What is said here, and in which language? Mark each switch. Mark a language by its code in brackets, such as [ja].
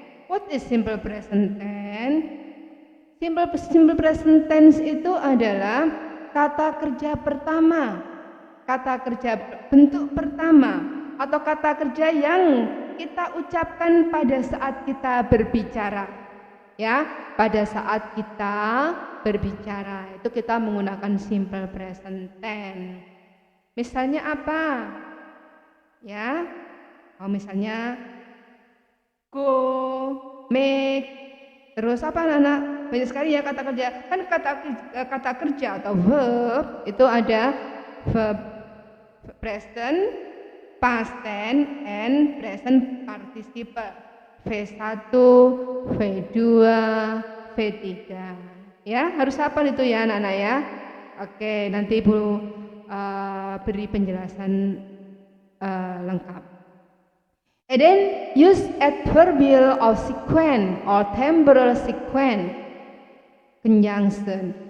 [en] What is simple present tense? [id] Simple present tense itu adalah kata kerja pertama, kata kerja bentuk pertama, atau kata kerja yang kita ucapkan pada saat kita berbicara. Ya, pada saat kita berbicara itu kita menggunakan simple present tense. Misalnya apa? Ya, misalnya go, make, terus apa anak-anak? Banyak sekali ya kata kerja. Kan kata kerja atau verb itu ada verb present, [en] past tense and present participle. V1, V2, V3. [id] Ya, harus hafal itu ya anak-anak ya. Oke, nanti Ibu beri penjelasan lengkap. [en] And then use adverbial of sequence or temporal sequence conjunction.